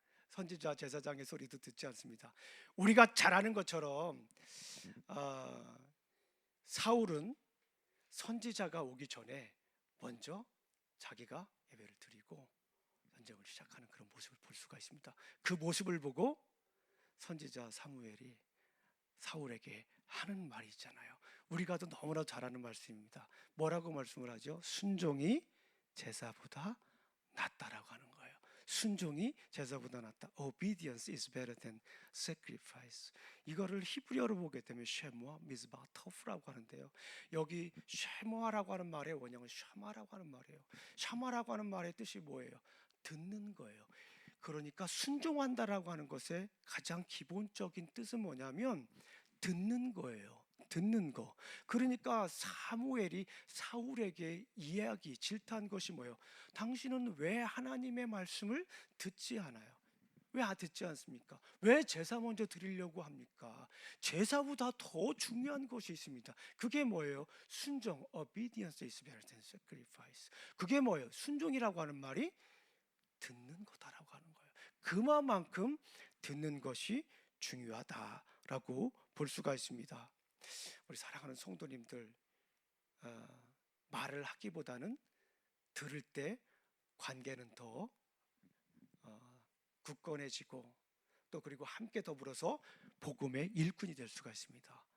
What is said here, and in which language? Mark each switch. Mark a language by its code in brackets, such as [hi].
[ko] 선지자 제사장의 소리도 듣지 않습니다. 우리가 잘 아는 것처럼 사울은 선지자가 오기 전에 먼저 자기가 예배를 드리고 전쟁을 시작하는 그런 모습을 볼 수가 있습니다. 그 모습을 보고 선지자 사무엘이 사울에게 하는 말이 있잖아요. 우리가도 너무나 잘 아는 말씀입니다. 뭐라고 말씀을 하죠? 순종이 제사보다 낫다라고 하는 거예요. 순종이 제사보다 낫다. [en] Obedience is better than sacrifice. [ko] 이거를 히브리어로 보게 되면 쉐모아 미즈바 터프라고 하는데요. 여기 쉐모아라고 하는 말의 원형은 샤마라고 하는 말이에요. 샤마라고 하는 말의 뜻이 뭐예요? 듣는 거예요. 그러니까 순종한다라고 하는 것의 가장 기본적인 뜻은 뭐냐면 듣는 거예요. 듣는 거. 그러니까 사무엘이 사울에게 이야기 질타한 것이 뭐예요? 당신은 왜 하나님의 말씀을 듣지 않아요? 왜 듣지 않습니까? 왜 제사 먼저 드리려고 합니까? 제사보다 더 중요한 것이 있습니다. 그게 뭐예요? [en] 순종, obedience is better than sacrifice. [ko] 그게 뭐예요? 순종이라고 하는 말이 듣는 거다라고 하는 거예요. 그만큼 듣는 것이 중요하다라고 볼 수가 있습니다. 우리 사랑하는 성도님들, 말을 하기보다는 들을 때 관계는 더 굳건해지고 또 그리고 함께 더불어서 복음의 일꾼이 될 수가 있습니다.